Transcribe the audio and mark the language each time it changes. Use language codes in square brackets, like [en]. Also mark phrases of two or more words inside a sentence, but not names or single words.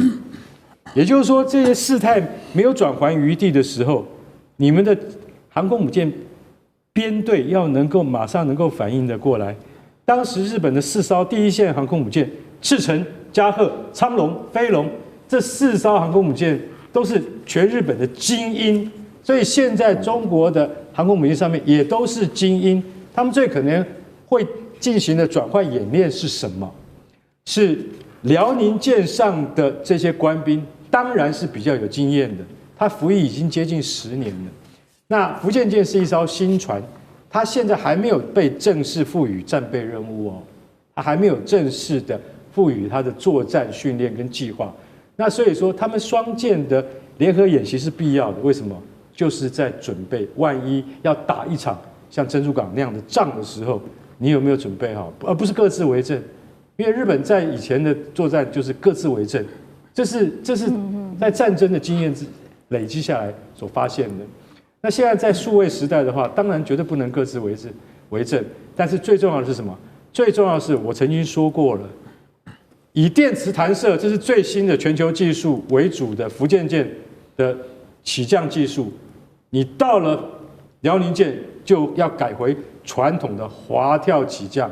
[zh] 也就是說，這些事態沒有轉圜餘地的時候，你們的航空母艦編隊要能夠馬上能夠反應得過來。當時日本的4艘第一線航空母艦赤城、加賀、昌隆、飛龍，這4 艘航空母艦都是全日本的精英，所以現在中國的航空母艦上面也都是精英。他們最可能會進行的轉換演練是什麼？是遼寧艦上的這些官兵，當然是比較有經驗的，他服役已經接近10年了。那福建艦是一艘新船，它現在還沒有被正式賦予戰備任務哦，它還沒有正式的賦予它的作戰訓練跟計劃。那所以說，他們雙艦的聯合演習是必要的。為什麼？就是在準備萬一要打一場像珍珠港那樣的仗的時候，你有沒有準備好，而不是各自為政。因為日本在以前的作戰就是各自為政，這是在戰爭的經驗累積下來所發現的。那現在在數位時代的話，當然絕對不能各自為政，但是最重要的是什麼？最重要的是我曾經說過了，以電磁彈射，這是最新的全球技術為主的福建艦的起降技術，你到了遼寧艦就要改回傳統的滑跳起降。